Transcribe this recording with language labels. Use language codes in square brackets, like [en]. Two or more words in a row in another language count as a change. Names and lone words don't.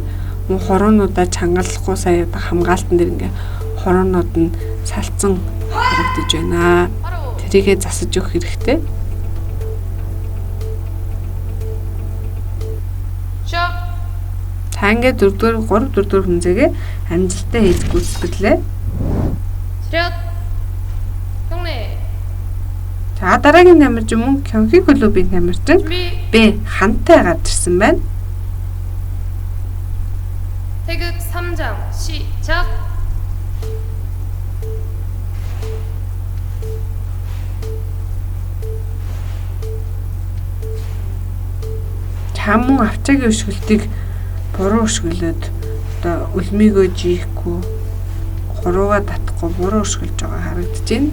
[mn] Мөн хуруунуудаа чангалахгүй сая хамгаалтан дээр ингээ хуруунууд нь салцсан харагдаж байна. Тэрийгээ засаж өгөх хэрэгтэй. Та ингээ 4-р хүмзэгээ амжилттай хийж гүйцэтгэлээ. [ko] 차렷. 경례. [mn] За дараагийн тамирчин мөн Кёнхи клубын тамирчин [ko] 준비. [mn] Б хантай гарч ирсэн байна. [ko] 태극 3장 시작. [mn] Мөн авчаагийн өшгөлтийг буруу өшгөлөөд одоо үлмигөө жихгүй хурууга татахгүй буруу өшгөлж байгаа харагдаж байна.